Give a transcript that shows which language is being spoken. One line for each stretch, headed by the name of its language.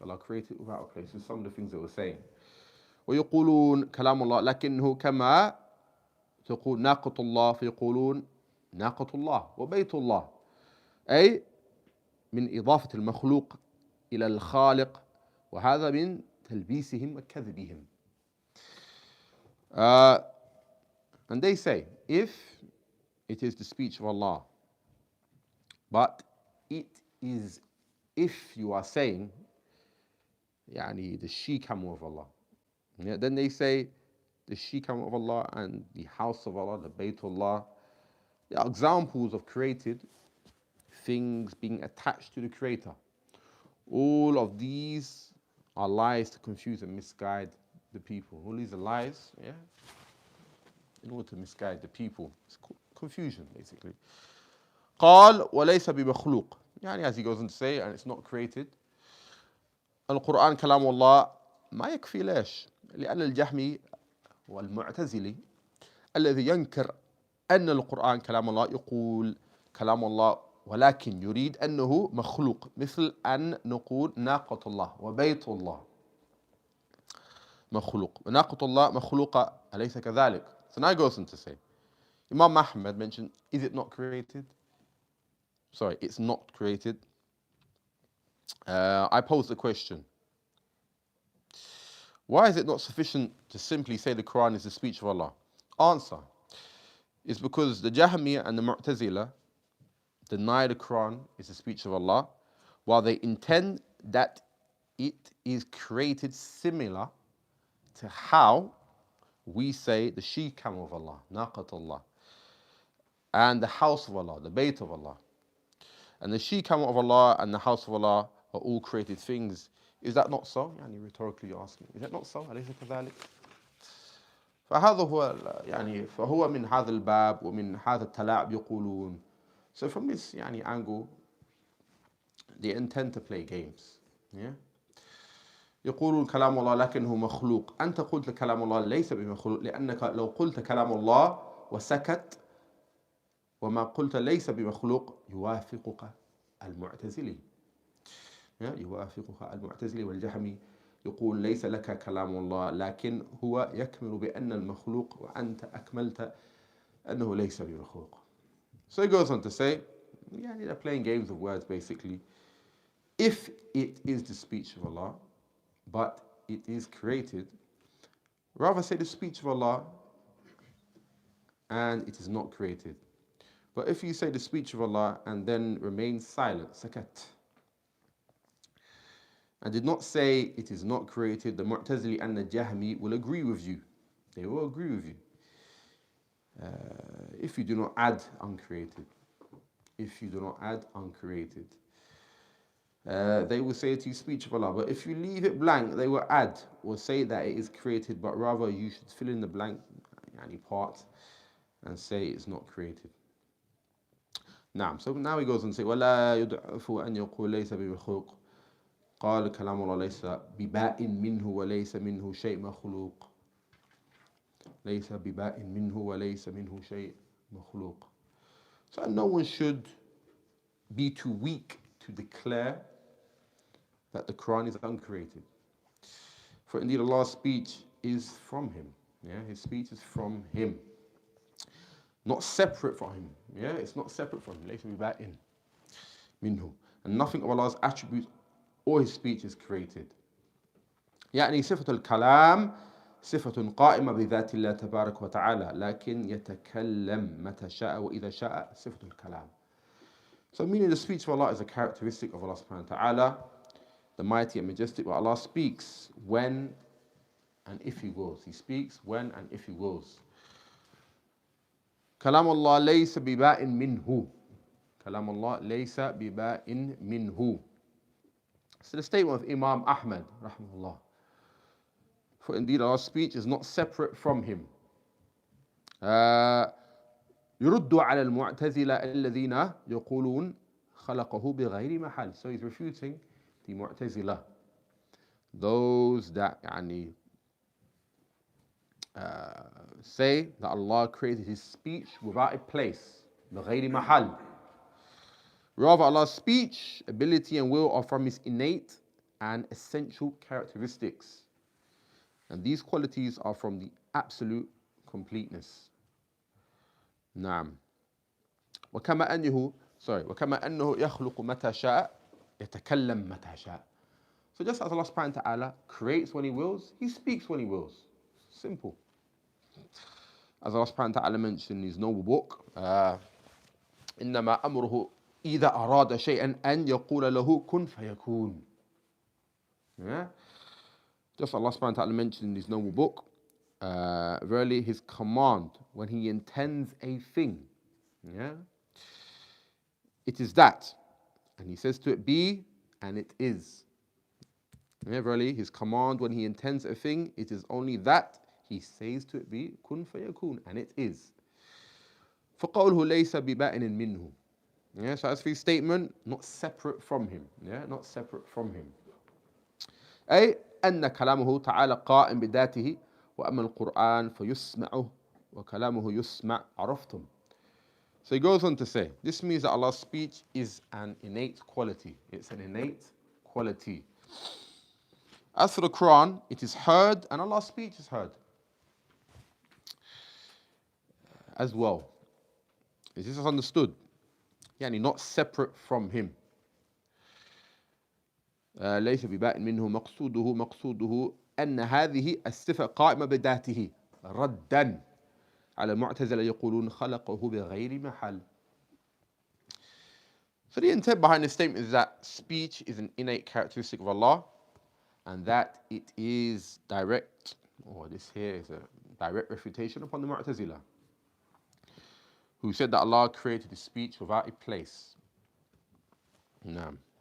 English: Allah created it without a place. So some of the things they were saying.
Arabic: ويقولون كلام الله لكنه كما تقول ناقة الله فيقولون ناقة الله وبيت الله أي من إضافة المخلوق إلى الخالق وهذا من تلبيسهم وكذبهم.
English: And they say, if it is the speech of Allah, but it is, if you are saying the she-camel of Allah, then they say the she-camel of Allah and the house of Allah, the Baytullah, they are examples of created things being attached to the Creator. All of these are lies to confuse and misguide the people. All these are lies, in order to misguide the people. It's confusion, basically.
Arabic: قال وليس بمخلوق.
English: As he goes on to say, and it's not created.
Arabic: القرآن كلام الله ما يكفي ليش؟ لأن الجهمي والمعتزلي الذي ينكر أن القرآن كلام الله يقول كلام الله ولكن يريد أنه مخلوق مثل أن نقول ناقة الله وبيت الله مخلوق وناقة الله مخلوقة أليس كذلك.
English: So now he goes on to say, Imam Ahmed mentioned, is it not created? Sorry, it's not created. I pose the question, why is it not sufficient to simply say the Quran is the speech of Allah? Answer, it's because the Jahmiyyah and the Mu'tazila deny the Quran is the speech of Allah, while they intend that it is created similar to how we say the she-camel of Allah, naqatullah, and the house of Allah, the bayt of Allah. And the she-camel of Allah and the house of Allah are all created things. Is that not so? Yani rhetorically you ask me. Is that not so?
Arabic: أليس كذلك؟ فهذا هو يعني فهو من هذا الباب ومن هذا التلاعب يقولون.
English: So from this يعني angle, they intend to play games. Yeah.
Arabic: يقولون كلام الله لكنه مخلوق. أنت قلت كلام الله ليس بمخلوق لأنك لو قلت كلام الله وسكت وما قلت ليس بمخلوق يوافقك المعتزلي. يوافقك المعتزلي والجهمي يقول ليس لك كلام الله لكن هو يكمل بأن المخلوق وأنت أكملت أنه ليس بمخلوق.
English: So he goes on to say, yeah, they're playing games of words basically. If it is the speech of Allah, but it is created, rather say the speech of Allah and it is not created. But if you say the speech of Allah and then remain silent, sakat, and did not say it is not created, the Mu'tazili and the Jahmi will agree with you. They will agree with you. If you do not add uncreated. If you do not add uncreated. They will say to you speech of Allah. But if you leave it blank, they will add or say that it is created, but rather you should fill in the blank any part and say it's not created.
Arabic: نعم.
English: So now he goes on to say
Arabic: ولا يضعف أن يقول ليس بمخلوق قال كلام الله ليس بباء منه وليس منه شيء مخلوق ليس بباء منه وليس منه شيء مخلوق.
English: So no one should be too weak to declare that the Quran is uncreated. For indeed Allah's speech is from Him. Yeah, His speech is from Him. Not separate from Him. Yeah, it's not separate from Him.
Arabic: ليس بباء منه.
English: And nothing of Allah's attributes or His speech is created.
Arabic: يعني صفة الكلام صفة قائمة بذات الله تبارك وتعالى لكن يتكلم متى شاء وإذا شاء صفة الكلام.
English: So meaning the speech of Allah is a characteristic of Allah subhanahu wa ta'ala, the mighty and majestic, but Allah speaks when and if He wills. He speaks when and if He wills.
Arabic: كلام الله ليس بباء منه. كلام الله ليس بباء منه.
English: So the statement of Imam Ahmed, rahimahullah. For indeed Allah's speech is not separate from Him.
Arabic: يرد على المعتزلة الذين يقولون خلقه بغير محل.
English: So he's refuting the Mu'tazila, those that say that Allah created His speech without a place,
Arabic: بغير محل.
English: Rather, Allah's speech, ability, and will are from His innate and essential characteristics. And these qualities are from the absolute completeness.
Arabic: نعم. وكما أنه يخلق متى شاء يتكلم متى شاء.
English: So just as Allah subhanahu wa ta'ala creates when He wills, He speaks when He wills. Simple. As Allah subhanahu wa ta'ala mentioned in His noble book,
Arabic: إنما أمره إذا أراد شيئا أن يقول له كن فيكون.
English: Yeah? Just Allah subhanahu wa ta'ala mentioned in His noble book, verily His command when He intends a thing, yeah, it is that, and He says to it be, and it is. Yeah, verily His command when He intends a thing, it is only that He says to it be,
Arabic: kun fayakun,
English: and it is.
Arabic: فقوله ليس بباء منه.
English: Yeah, so as for His statement, not separate from Him. Yeah, not separate from Him.
Arabic: أي أن كلامه تعالى قائم بذاته وأما القرآن فيسمعه وكلامه يسمع. عرفتم.
English: So he goes on to say, this means that Allah's speech is an innate quality. It's an innate quality. As for the Quran, it is heard and Allah's speech is heard as well. Is this understood? Yani not separate from Him.
Arabic: ليس بباء منه مقصوده أن هذه الصفة قائمة بذاته ردا على المعتزلة يقولون خلقه بغير محل.
English: So the intent behind this statement is that speech is an innate characteristic of Allah and that it is direct, or this here is a direct refutation upon the Mu'tazila, who said that Allah created His speech without a place. Naam.